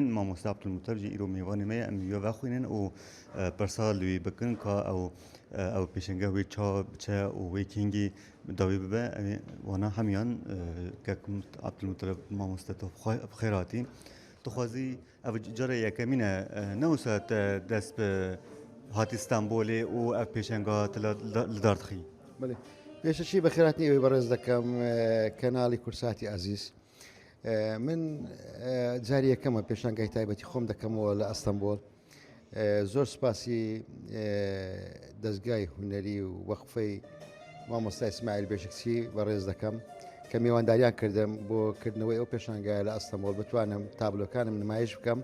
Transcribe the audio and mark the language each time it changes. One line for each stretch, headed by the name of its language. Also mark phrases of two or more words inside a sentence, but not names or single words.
Kurdish: Mamosta Abdülmuttalib jî îro mêvanê me ye em wî ya vexwînin û pirsa li wî bikin ka ew pêşengeh wê ça biçe û wê kengî dawî bibe wana hemiyan kekim Abdülmuttalib mamoste te bixêr hatî. Dixwazî ev cara yekemîn e ne wisa te dest bi hatî İstanbolê û ev pêşengeha te li dar dixî.
Central Kurdish: پێشەچی بەخێراتنی بەڕێز دەکەم کەناڵی کورساتی عزیز. من جاری یەکەمە پێشانگای تایبەتی خۆم دەکەمەوە لە ئەستەمبۆل. زۆر سپاسی دەستگای هونەری و وەقفەی مامۆستا ئیسماعیل بێشکچی بەڕێز دەکەم کە میوانداریان کردم بۆ کردنەوەی ئەو پێشانگایە لە ئەستەمبۆل بتوانم تابلۆکانم نمایش بکەم.